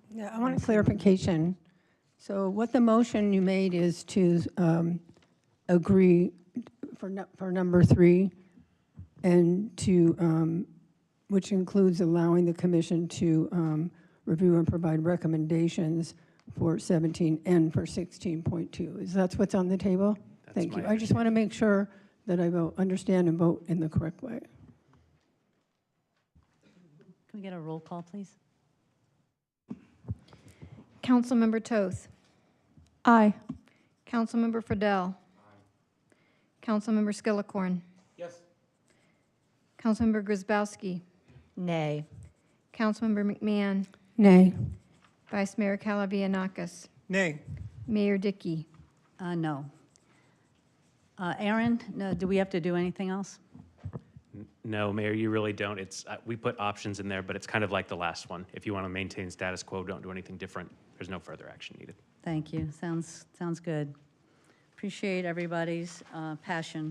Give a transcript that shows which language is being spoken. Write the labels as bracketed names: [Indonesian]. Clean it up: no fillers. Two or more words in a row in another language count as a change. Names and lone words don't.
[English] Yeah, I want a clarification. So what the motion you made is to agree for number 3, and to, which includes allowing the commission to review and provide recommendations for 17 and for 16.2. Is that what's on the table? Thank you. I just want to make sure that I understand and vote in the correct way. Can we get a roll call, please? Councilmember Toth. Aye. Councilmember Friedel. Councilmember Skillicorn. Yes. Councilmember Grzybowski. Nay. Councilmember McMahon. Nay. Vice Mayor Calavianakis. Nay. Mayor Dickey. No. Aaron, do we have to do anything else? No, Mayor, you really don't. It's we put options in there, but it's kind of like the last one. If you want to maintain status quo, don't do anything different. There's no further action needed. Thank you. Sounds good. Appreciate everybody's passion.